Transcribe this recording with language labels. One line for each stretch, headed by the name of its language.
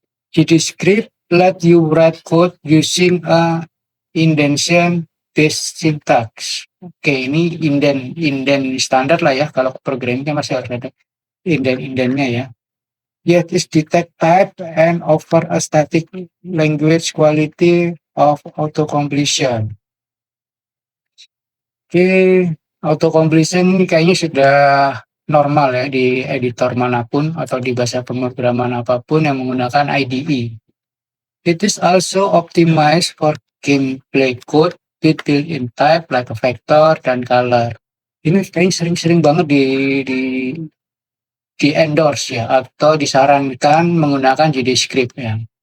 English: GDScript let you write code using a indentation based syntax.
Indonesian: Oke, ini indent standar lah ya. Kalau programmingnya masih harus ada indent-indentnya ya.
English: Yet is detect type and offer a static language quality of auto-completion.
Indonesian: Oke, auto-completion ini kayaknya sudah normal ya di editor manapun atau di bahasa pemrograman apapun yang menggunakan IDE.
English: It is also optimized for gameplay code with built-in type like a vector dan color.
Indonesian: Ini kayaknya sering-sering banget di endorse ya atau disarankan menggunakan GDScript ya.